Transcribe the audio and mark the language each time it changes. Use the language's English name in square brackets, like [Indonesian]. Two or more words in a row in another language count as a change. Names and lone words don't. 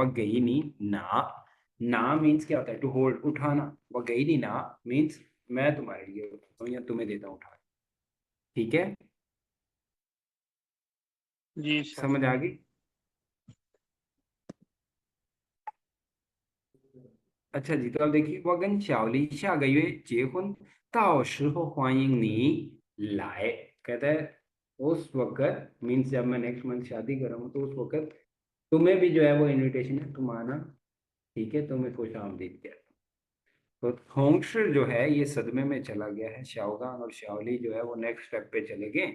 [Chinese] 我给你拿, [Hindi] ना मीन्स क्या होता है, [English] to hold, [Hindi] उठाना। [Chinese] 我给你拿 [Hindi] मीन्स मैं तुम्हारे लिए उठाता हूँ या तुम्हें देता हूँ उठा के। ठीक है, जी सर। समझ आ गई? अच्छा जी, तो अब देखिए, [Chinese] 我跟小丽下个月结婚，到时候欢迎你来। [Hindi] कहता है उस वक्त, मीन्स जब मैं [English] next month [Hindi] शादी कर रहा हूँ, तो उस वक्त तुम्हें भी जो है वो इनविटेशन है, तुम आना। ठीक है, तुम्हें खुश आमदीद कहता हूँ। तो थोंगशी जो है ये सदमे में चला गया है, शाओगान और शाओली जो है वो [English] next step [Hindi] पे चले गए।